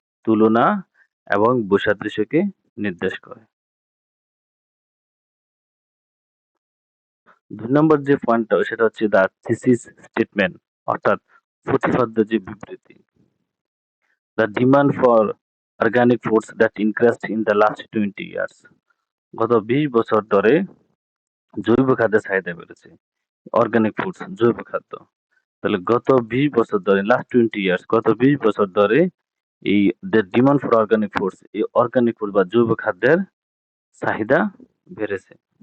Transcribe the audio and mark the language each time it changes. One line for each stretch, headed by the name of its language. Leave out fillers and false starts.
Bangla: তুলনা এবং বৈসাদৃশ্যকে নির্দেশ করে। 2 নম্বর যে পয়েন্টটা সেটা হচ্ছে দ্য থিসিস স্টেটমেন্ট, অর্থাৎ প্রতিপাদ্য যে বিবৃতি।
English: The demand for organic foods that increased in the last 20 years,
Bangla: গত 20 বছর ধরে জৈব খাদ্যের চাহিদা বেড়েছে। অর্গানিক ফুডস, জৈব খাদ্য। তাহলে গত 20 বছর ধরে,
English: last 20 years,
Bangla: গত 20 বছর ধরে এই
English: the demand for organic foods,
Bangla: এই অর্গানিক ফুড বা জৈব খাদ্যের চাহিদা বেড়েছে।